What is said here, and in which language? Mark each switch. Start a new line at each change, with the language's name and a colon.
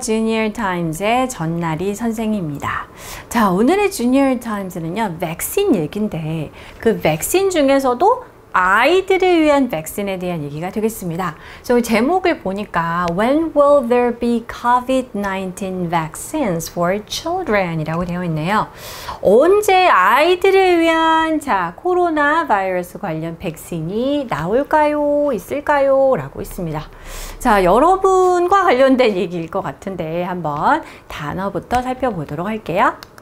Korean: Junior Times의 전나리 선생님입니다. 자, 오늘의 Junior Times는요, 백신 얘기인데 그 백신 중에서도 아이들을 위한 백신에 대한 얘기가 되겠습니다. 그래서 제목을 보니까
English: When will there be COVID-19 vaccines for children?
Korean: 이라고 되어 있네요. 언제 아이들을 위한 코로나 바이러스 관련 백신이 나올까요? 있을까요? 라고 있습니다. 자, 여러분과 관련된 얘기일 것 같은데 한번 단어부터 살펴보도록 할게요.